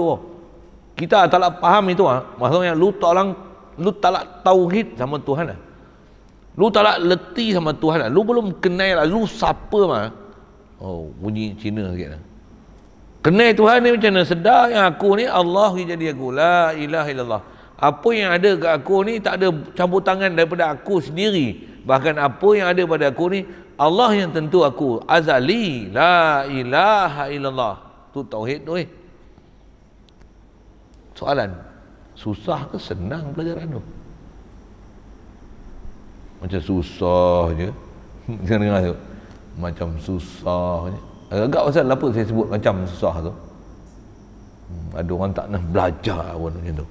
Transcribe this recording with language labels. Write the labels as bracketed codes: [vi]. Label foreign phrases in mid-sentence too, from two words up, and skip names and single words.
[ms] Kita tak nak faham itu, maksudnya lu tak nak tauhid sama Tuhan. Lu tak nak leti sama Tuhan. Lu belum kenal lu siapa mah. Oh, bunyi Cina sikit. Kenal Tuhan ni macam mana? Sedar yang aku ni Allah yang jadi aku. [ar] لا إله إلا الله. [ms] Apa yang ada kat aku ni tak ada campur tangan daripada aku sendiri. Bahkan apa yang ada pada aku ni Allah yang tentu aku. Azali. [ar] لا إله إلا الله. [ms] Tu tauhid tu. Soalan, susah ke senang pelajaran tu? Macam susah je. Jangan dengar tu. Macam susah je. Agak pasal apa saya sebut macam susah tu? Ada orang tak nak belajar pun macam tu.